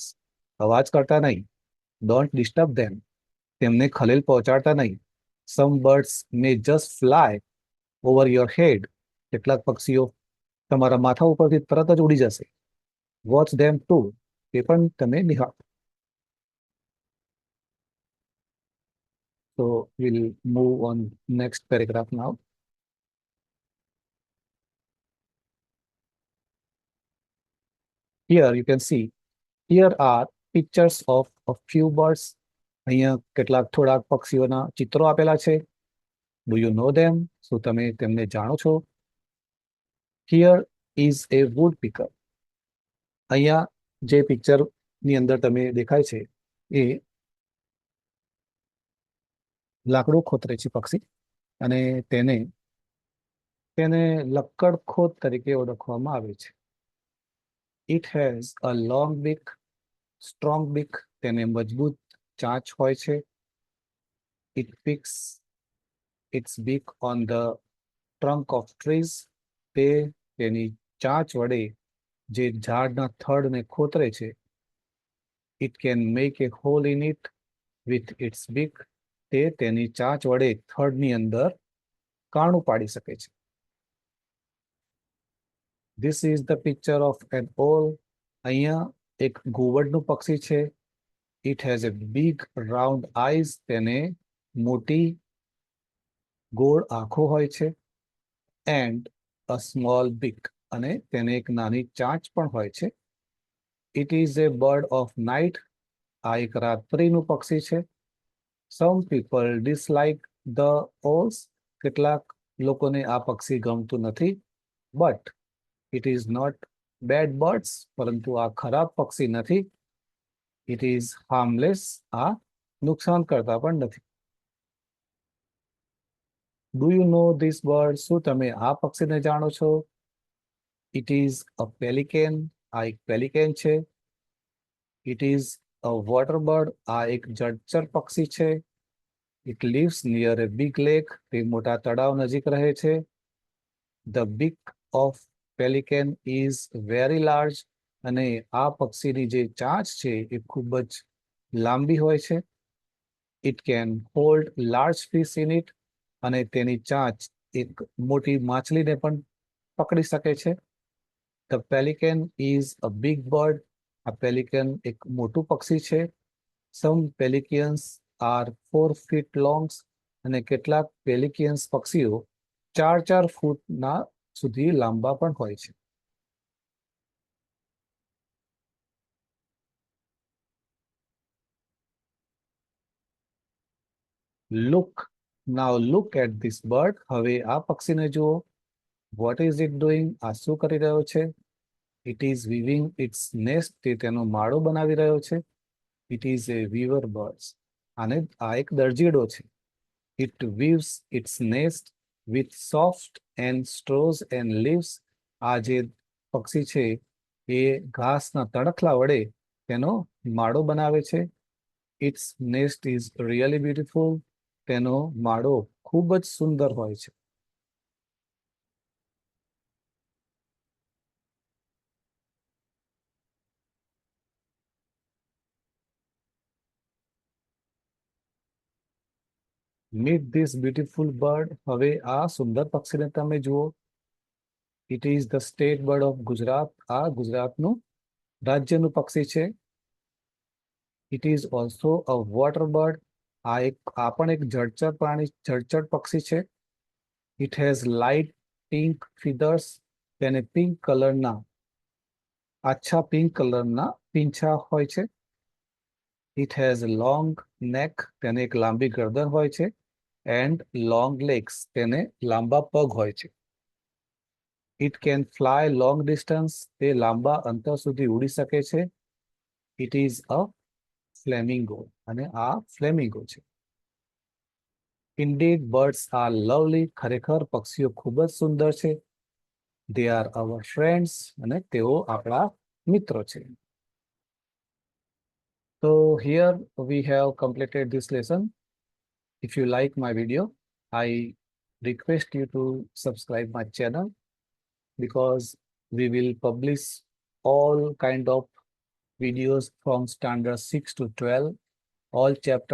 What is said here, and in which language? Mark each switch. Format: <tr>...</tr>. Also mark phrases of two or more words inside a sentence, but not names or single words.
<gu>અવાજ કરતા નહીં.</gu> <en>don't disturb them.</en> <gu>તેમને ખલેલ પહોંચાડતા નહીં.</gu> <en>some birds may just fly over your head.</en> <gu>કેટલાક પક્ષીઓ તમારા માથા ઉપરથી તરત જ ઉડી જશે.</gu> <en>watch them too.</en> <gu>તે પણ તમે નિહાળો.</gu> <en>So we'll move on next paragraph now. Here you can see, here are pictures of a few birds.</en> <gu>અહીંયા કેટલાક થોડાક પક્ષીઓના ચિત્રો આપેલા છે.</gu> <en>Do you know them?</en> <gu>શું તમે તેમને જાણો છો?</gu> <en>Here is a woodpecker.</en> <gu>અહીંયા જે પિક્ચર ની અંદર તમે દેખાય છે એ લાકડું ખોતરે છે પક્ષી, અને તેને તેને લક્કડખોદ તરીકે ઓળખવામાં આવે છે.</gu> <en>It has a long beak, strong beak.</en> <gu>તેને મજબૂત ચાંચ હોય છે.</gu> <en>It picks its beak on the trunk of trees.</en> <gu>તે તેની ચાંચ વડે જે ઝાડના થડને ખોતરે છે.</gu> <en>It can make a hole in it with its beak.</en> <gu>તે તેની ચાંચ વડે થડની અંદર કાણું પાડી શકે છે.</gu> <en>This is the picture of an owl.</en> <gu>અહીંયા એક ઘુવડનું પક્ષી છે.</gu> <en>It has a big round eyes.</en> <gu>તેને મોટી ગોળ આંખો હોય છે.</gu> <en>And a small beak.</en> <gu>અને તેને એક નાની ચાંચ પણ હોય છે.</gu> <en>It is a bird of night.</en> <gu>આ એક રાત્રિનું પક્ષી છે.</gu> <en>Some people dislike the owls.</en> <gu>કેટલાક લોકોને આ પક્ષી ગમતું નથી.</gu> <en>But it is not bad birds.</en> <gu>પરંતુ આ ખરાબ પક્ષી નથી.</gu> <en>It is harmless.</en> <gu>આ નુકસાન કરતા પણ નથી.</gu> <en>Do you know this bird?</en> <gu>શું તમે આ પક્ષીને જાણો છો?</gu> <en>It is a pelican.</en> <gu>આ એક pelican છે.</gu> <en>It is a water bird.</en> <gu>આ એક જળચર પક્ષી છે.</gu> <en>It lives near a big lake.</en> <gu>તે મોટા તળાવ નજીક રહે છે.</gu> <en>The beak of pelican is very large.</en> <gu>અને આ પક્ષીની જે ચાંચ છે એ ખૂબ જ લાંબી હોય છે.</gu> <en>It can hold large fish in it.</en> <gu>અને તેની ચાંચ એક મોટી માછલીને પણ પકડી શકે છે.</gu> <en>The pelican is a big bird.</en> <gu>આ pelican એક મોટું પક્ષી છે.</gu> <en>Some pelicans are 4 feet long.</en> <gu>અને કેટલાક પેલિકિયન્સ પક્ષીઓ 4 ફૂટના સુધી લાંબા પણ હોય છે.</gu> <en>Look. Now look at this bird.</en> <gu>હવે આ પક્ષીને જુઓ.</gu> <en>What is it doing?</en> <gu>આ શું કરી રહ્યો છે?</gu> <en>It is weaving its nest.</en> <gu>તે તેનો માળો બનાવી રહ્યો છે.</gu> <en>It is a weaver bird.</en> <gu>અને આ એક દરજીડો છે.</gu> <en>It weaves its nest with soft and straws and leaves.</en> <gu>આ જે પક્ષી છે એ ઘાસના તણખલા વડે તેનો માળો બનાવે છે.</gu> <en>Its nest is really beautiful.</en> <gu>તેનો માળો ખૂબ જ સુંદર હોય છે.</gu> <en>Meet this beautiful bird.</en> <gu>હવે આ સુંદર પક્ષીને તમે જુઓ.</gu> <en>It is the state bird of Gujarat.</en> <gu>આ ગુજરાતનું રાજ્યનું પક્ષી છે.</gu> <en>It is also a water bird.</en> <gu>આ પણ એક જળચર પ્રાણી, જળચર પક્ષી છે.</gu> <en>It has light pink feathers.</en> <gu>તેને</gu> <en>pink colorના,</en> <gu>આછા</gu> <en>pink colorના</en> <gu>પીંછા હોય છે.</gu> <en>It has a long neck.</en> <gu>તેને એક લાંબી ગરદન હોય છે.</gu> <en>And long legs.</en> <gu>તેને લાંબા પગ હોય છે.</gu> <en>It can fly long distance.</en> <gu>તે લાંબા અંતર સુધી ઉડી શકે છે.</gu> <en>It is a flamingo.</en> <gu>અને આ ફ્લેમિંગો છે.</gu> <en>Indeed, birds are lovely.</en> <gu>ખરેખર પક્ષીઓ ખૂબ જ સુંદર છે.</gu> <en>They are our friends.</en> <gu>અને તેઓ આપણા મિત્રો છે.</gu> <en>So here we have completed this lesson. If you like my video, I request you to subscribe my channel, because we will publish all kind of videos from standard 6 to 12, all chapters.</en>